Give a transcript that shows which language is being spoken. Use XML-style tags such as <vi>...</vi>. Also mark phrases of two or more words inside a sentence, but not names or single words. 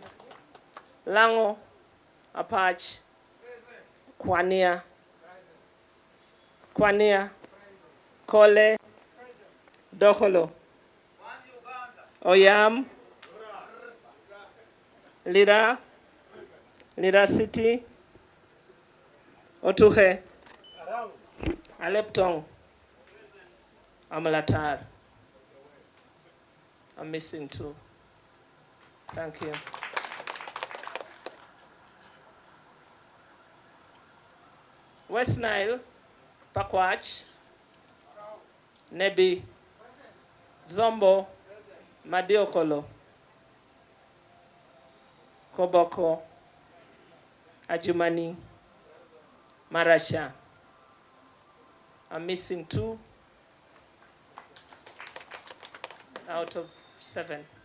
<en>Lango, Apache, Kwania, Kole, Doholo, Oyam, Lira City, Otuhe, Aleptong, Amalatar. I'm missing 2. Thank you. West Nile, Pakwach, Nebi, Zombo, Madiokolo, Koboko, Ajumani, Marasha. I'm missing 2 out of 7.</en>